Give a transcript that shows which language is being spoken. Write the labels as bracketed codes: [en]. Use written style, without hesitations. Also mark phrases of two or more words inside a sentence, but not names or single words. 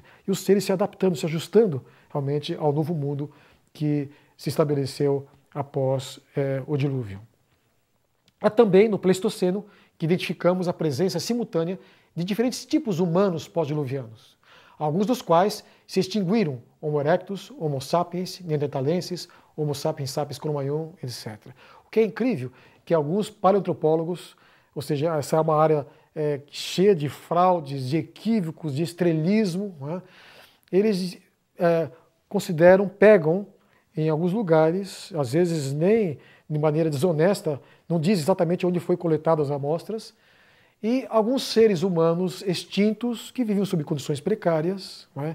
[pt] E os seres se adaptando, se ajustando realmente ao novo mundo que se estabeleceu após o dilúvio. É também no Pleistoceno que identificamos a presença simultânea de diferentes tipos humanos pós-diluvianos, alguns dos quais se extinguiram: Homo erectus, Homo sapiens, Neanderthalenses, Homo sapiens sapiens cro-magnon, etc. O que é incrível é que alguns paleoantropólogos, ou seja, essa é uma área cheia de fraudes, de equívocos, de estrelismo, né? Eles pegam em alguns lugares, às vezes nem de maneira desonesta, não diz exatamente onde foi coletadas as amostras, e alguns seres humanos extintos que viviam sob condições precárias, né?